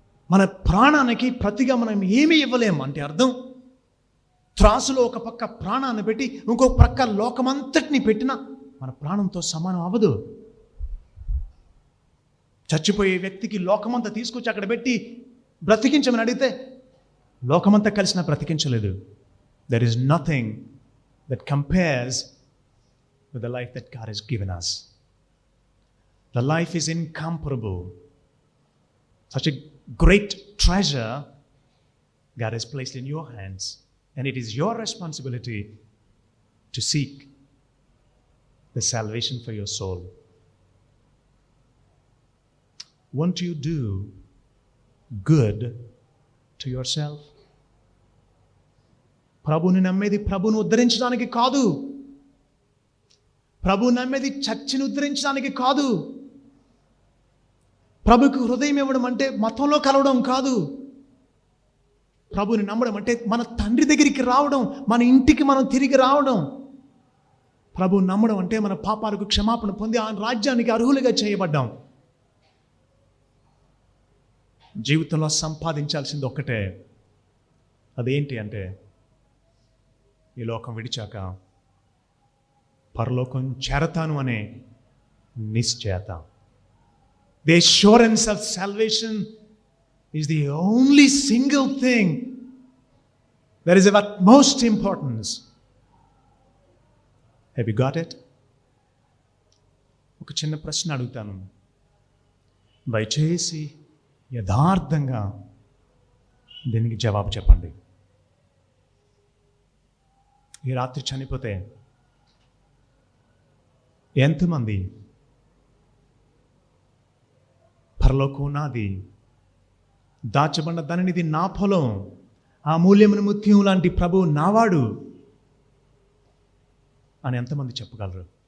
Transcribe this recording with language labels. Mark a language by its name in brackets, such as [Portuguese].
[Telugu] మన ప్రాణానికి ప్రతిగా మనం ఏమీ ఇవ్వలేము అంటే అర్థం, త్రాసులో ఒక పక్క ప్రాణాన్ని పెట్టి ఇంకొక పక్క లోకమంతటిని పెట్టినా మన ప్రాణంతో సమానం అవ్వదు. చచ్చిపోయే వ్యక్తికి లోకమంతా తీసుకొచ్చి అక్కడ పెట్టి బ్రతికించమని అడిగితే లోకమంతా కలిసినా బ్రతికించలేదు. [English] There is nothing that compares with the life that God has given us. The life is incomparable. Such a great treasure God has placed in your hands, and it is your responsibility to seek the salvation for your soul. Won't you do good to yourself? [Telugu] ప్రభుని నమ్మేది ప్రభుని ఉద్ధరించడానికి కాదు. ప్రభు నమ్మేది చర్చిని ఉద్ధరించడానికి కాదు. ప్రభుకు హృదయం ఇవ్వడం అంటే మతంలో కలవడం కాదు. ప్రభుని నమ్మడం అంటే మన తండ్రి దగ్గరికి రావడం, మన ఇంటికి మనం తిరిగి రావడం. ప్రభుని నమ్మడం అంటే మన పాపాలకు క్షమాపణ పొంది ఆయన రాజ్యానికి అర్హులుగా చేయబడ్డాం. జీవితంలో సంపాదించాల్సింది ఒక్కటే, అదేంటి అంటే ఈ లోకం విడిచాక పరలోకం చేరతాను అనే నిశ్చయత. [English] The assurance of salvation is the only single thing that is of utmost importance. Have you got it? [Telugu] ఒక చిన్న ప్రశ్న అడుగుతాను, దయచేసి యథార్థంగా దీనికి జవాబు చెప్పండి. ఈ రాత్రి చనిపోతే ఎంతమంది పరలోకం నాది, దాచబడిన దానినిది నా పొలం, ఆ మూల్యమును ముత్యం లాంటి ప్రభువు నావాడు అని ఎంతమంది చెప్పగలరు?